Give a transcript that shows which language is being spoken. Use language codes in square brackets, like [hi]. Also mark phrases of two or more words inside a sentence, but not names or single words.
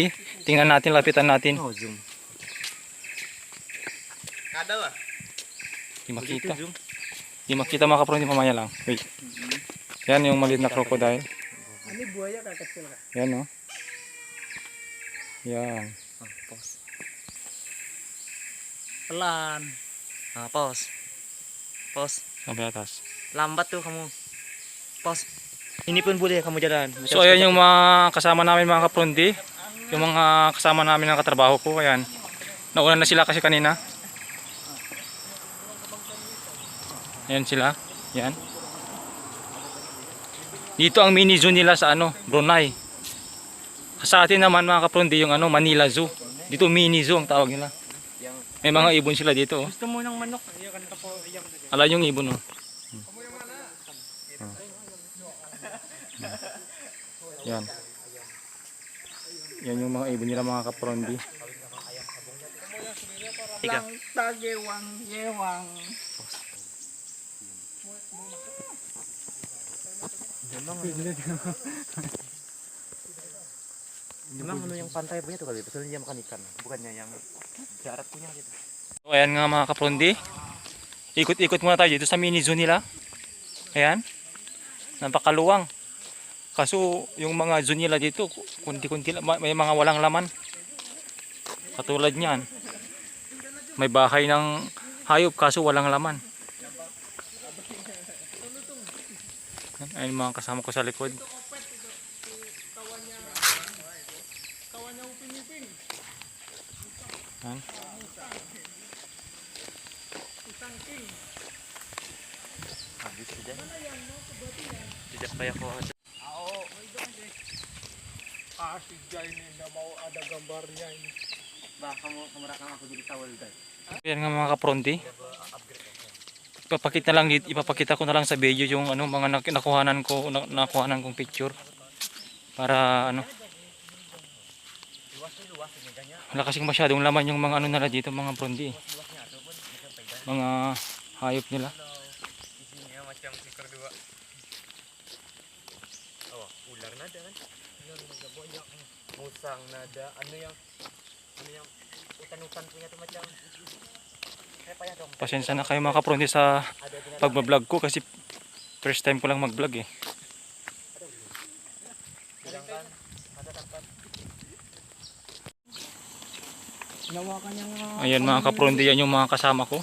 [tl] Tingnan natin, lapitan natin. Oh, zoom. Di makita. Di makita mga kaprondi, mamaya lang. Wait. Yan yung maliit na crocodile. Yan oh. Yan. [ms] Pelan. Pause. Pos, Sampai atas. lambat tuh kamu. Pos. Ini pun boleh kamu jalan. [tl] So ayan yung mga kasama namin mga kaprondi. Yung mga kasama namin ng katrabaho ko. Ayan. Nauna na sila kasi kanina. Ayan sila. Ayan. Dito ang [en] mini zoo [tl] nila sa ano, Brunei. Sa atin naman mga kaprondi yung ano, Manila Zoo. Dito [en] mini zoo [tl] ang tawag nila. May mga ibon sila dito. Oh. Gusto mo ng manok? Iyakan ka po. Ala yung ibon oh. Yan. Yan yung mga ibon nila mga kaprondi. [ms] Tiga. Tagewang, yewang. Memang [tl] ano yung [ms] pantai punya tuh kali, betul dia makan ikan, bukannya yang darat punya gitu. [tl] So, ayan nga mga kaprondi. Ikot-ikot muna tayo dito sa [en] mini zoo [tl] nila. Ayan. Napakaluwang. Kaso yung mga zoo nila dito, kunti-kunti may mga walang laman. Katulad niyan. May bahay ng hayop kaso walang laman. Ayun mga kasama ko sa likod. Ayan. [ms] Habis sudah. Tidak kayak kok. Asik guys ini, nggak mau ada gambarnya ini. Bah, kamu merekam aku jadi tawal guys. [tl] Ayan nga mga kaprondi. Ipapakita ko na lang sa video yung ano mga nakuhanan kong picture para ano. Wala kasing masyadong laman yung mga ano nila dito mga prondi. Mga hayop nila. [ms] Isinya macam stiker dua. Oh, ular nada kan? Ular nada banyak. Musang nada. Ano yang utan-utan punya tuh macam. [tl] Pasensya na kayo mga kaprondi sa pagbablog ko kasi [en] first time [tl] ko lang mag-vlog eh. Ayan mga kaprondi, yan yung mga kasama ko.